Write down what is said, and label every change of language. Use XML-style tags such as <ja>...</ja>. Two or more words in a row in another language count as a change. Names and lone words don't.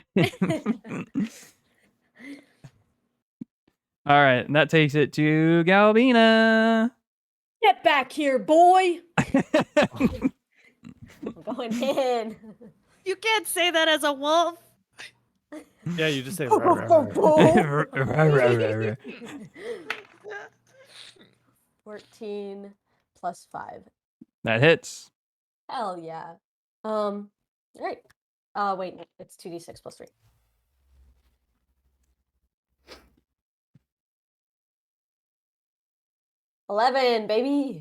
<en>All right, and that takes it to Galbina. Get back here, boy! I'm going in. You can't say that as a wolf. Yeah, you just say. Ho, "Rah, ho, rah, ho, rah." ho. 14 plus 5. That hits. Hell yeah. Right. Wait, no, it's 2d6 plus 3. $11, baby.</en>